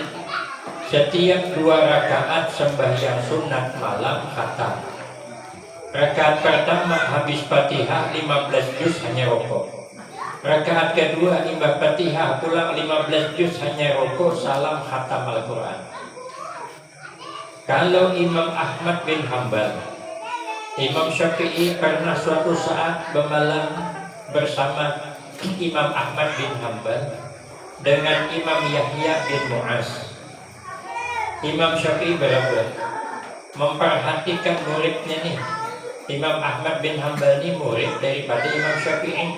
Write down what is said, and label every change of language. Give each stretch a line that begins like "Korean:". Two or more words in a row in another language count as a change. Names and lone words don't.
Indonesian: Setiap 2 rakaat sembahyang sunat malam khatam. Rakaat pertama habis Fatihah 15 juz hanya rokok. Rakaat kedua imbah Fatihah pulang 15 juz hanya rokok, salam khatam Al-Quran. Kalau Imam Ahmad bin Hanbal, Imam Syafi'i pernah suatu saat bermalam bersama Imam Ahmad bin Hanbal dengan Imam Yahya bin Mu'az. Imam Syafi'i berapa? Memperhatikan muridnya nih. Imam Ahmad bin Hanbal ini murid daripada Imam Syafi'i.